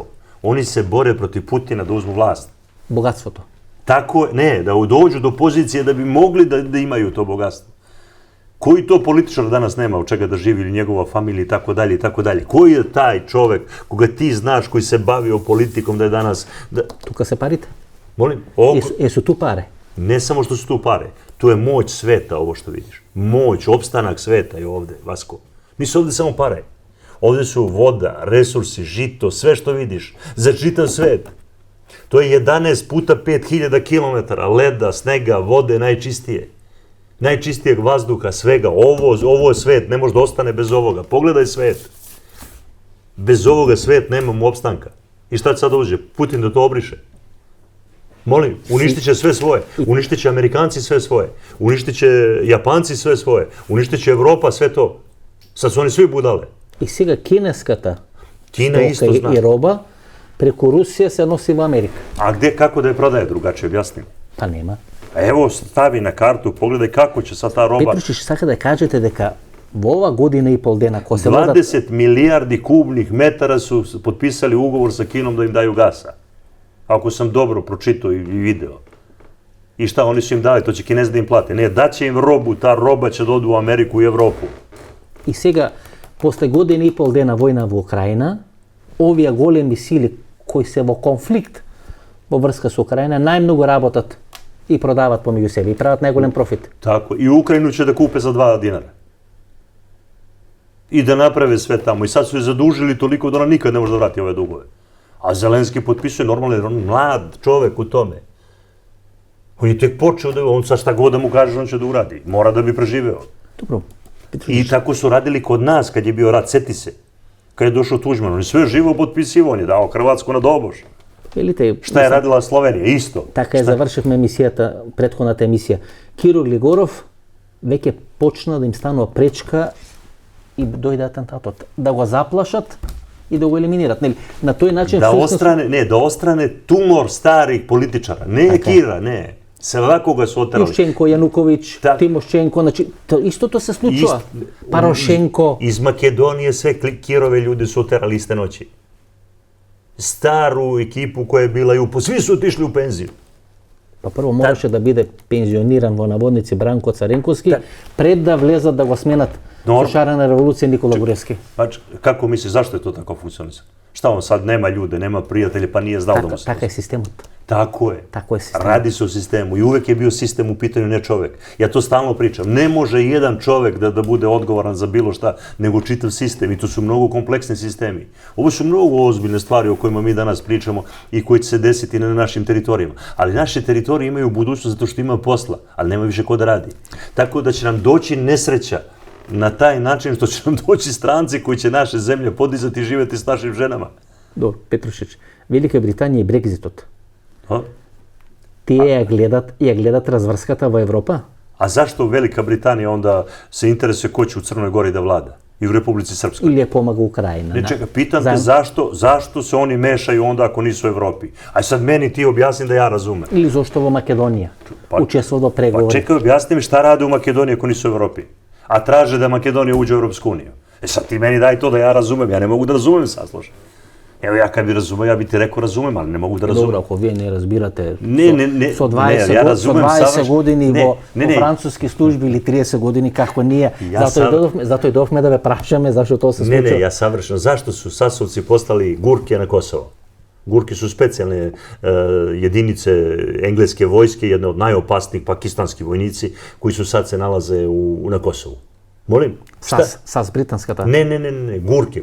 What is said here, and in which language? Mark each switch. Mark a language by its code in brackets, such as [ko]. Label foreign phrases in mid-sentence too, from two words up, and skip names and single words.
[sr] Oni se bore protiv Putina da uzmu vlast. [mk] Bogatството. [sr] Tako je, ne, da dođu do pozicije da bi mogli da imaju to bogatstvo. Koji to političar danas nema od čega da živi ili njegova familija i tako dalje i tako dalje? Koji je taj čovek koga ti znaš koji se bavio politikom da je danas... [mk] Тука се парите? [sr] Molim? Jesu tu pare? Ne samo što su tu pare, to je moć sveta ovo što vidiš. Moć, opstanak sveta je ovde, Vasko. Nisu ovde samo pare. Ovde su voda, resursi, žito, sve što vidiš. Za čitav svet. To je 11 puta 5000 km leda, snega, vode, najčistije. Najčistijeg vazduha, svega. Ovo je svet, ne može da ostane bez ovoga. Pogledaj svet. Bez ovoga svet nemamo opstanka. I šta će sad dođe? Putin da to obriše. Molim, uništit će sve svoje. Uništit će Amerikanci sve svoje. Uništit će Japanci sve svoje. Uništit će Evropa sve to. Sad su oni svi budale. [mk] I сега кинеската [sr] Kina isto zna. [mk] и роба преку Русија се носи во Америка. [sr] A gde, kako da je prodaje drugačije, objasnim. [mk] Па нема. [sr] A evo, stavi na kartu, pogledaj kako će sad ta roba... [mk] Петрушич, сака да кажете дека во ова година и пол дена, ко се водат... [sr] 20 milijardi kubnih metara su potpisali ugovor sa Kinom da im daju gasa. Ako sam dobro pročitao i video. I šta, oni su im dali, to će Kinezi da im plate. Ne, daće im robu, ta roba će da odu u Ameriku i Evropu. [mk] И сега, после година и пол дена војна во Украина, овие големи сили кои се во конфликт во врска со Украина, најмногу работат и продават помеѓу себе и прават најголем профит. [sr] Tako, i Ukrajinu će da kupe za 2 dinara. I da naprave sve tamo. I sad su je zadužili toliko da ona nikad ne može da vrati ove dugove. A Zelenski potpisuje normalno, jer on mlad čovek u tome. On je tek počeo da, on sad šta god da mu kaže, on će da uradi. Mora da bi preživeo. [mk] Добро. [sr] I tako su radili kod nas kad je bio rat, seti se. Kad je došao Tuđman, on je sve živo potpisivao, on je dao Hrvatsku na doboš. [mk] Велите, [sr] Šta je radila Slovenija? Isto. [mk] така завршивме емисијата, претходната емисија. Киро Глигоров веќе почна да им станува пречка и дојде атентатот. Да го заплашат и да го елиминират. Нели? На тој начин [sr] Da ostrane tumor starih političara. Ne Kira, ne. Svakoga su oterali. [mk] Јушченко, Јануковиќ, Тимошченко, значи истото се случува. Парошенко. [sr] Iz Makedonije sve Kirove ljudi su oterali iste noći. Staru ekipu koja je bila i svi su otišli u penziju. [mk] Па прво мораше да биде пензиониран во наводници Бранко Царенковски, пред да влезат да го сменат со шарена револуција Никола Груевски. [sr] Kako misliš, zašto je to tako funkcionisalo? Šta on sad nema ljude, nema prijatelje, pa nije znao da mu se... [mk] Така е системот. [sr] Tako je. Tako je sistem. Radi se o sistemu i uvek je bio sistem u pitanju, ne čovek. Ja to stalno pričam. Ne može jedan čovek da bude odgovoran za bilo šta, nego čitav sistem. I to su mnogo kompleksni sistemi. Ovo su mnogo ozbiljne stvari o kojima mi danas pričamo i koji će se desiti na našim teritorijama. Ali naše teritorije imaju budućnost zato što ima posla, ali nema više ko da radi. Tako da će nam doći nesreća na taj način što će nam doći stranci koji će naše zemlje podizati i živjeti s našim ženama. Dobro, Petrušić, [mk] Велика Британија и Брекзитот. [sr] A? [mk] Тие ја гледат разврската во Европа? [sr] A zašto Velika Britanija onda se interesuje ko će u Crnoj Gori da vlada? I u Republici Srpskoj? [mk] Или ја помага Украина? [sr] Ne, čekaj, pitam te zašto se oni mešaju onda ako nisu u Evropi? Aj sad meni ti objasni da ja razumem. [mk] Или зошто во Македонија? Учествува во [sr] Pa [mk] преговори? [sr] čekaj, objasni mi šta rade u Makedoniji ako nisu u Evropi? A traže da Makedonija uđe u Evropsku uniju. E sad ti meni daj to da ja razumem. Ja ne mogu da razumem sad, slušaj. Evo ja kad bi razumeo, ja bi ti rekao razumem, ali ne mogu da razumem. [mk] Добро, ако вие не разбирате [sr] Не, [mk] со [sr] ја [mk] 20 [sr] разумем [mk] години [sr] Не, [mk] во [sr] не. [mk] француски служби или 30 години како ние, [sr] Ја [mk] затоа и довме да ве прашаме зашто тоа се [sr] Ne, [mk] случува. [sr] ja savršeno. Zašto su Sasovci postali Gurke na Kosovo? Gurki su specijalne jedinice engleske vojske, jedne od najopasnijih pakistanski vojnici koji su sad se nalaze na Kosovu. Molim? [mk] САС британската. [sr] Ne, Gurke.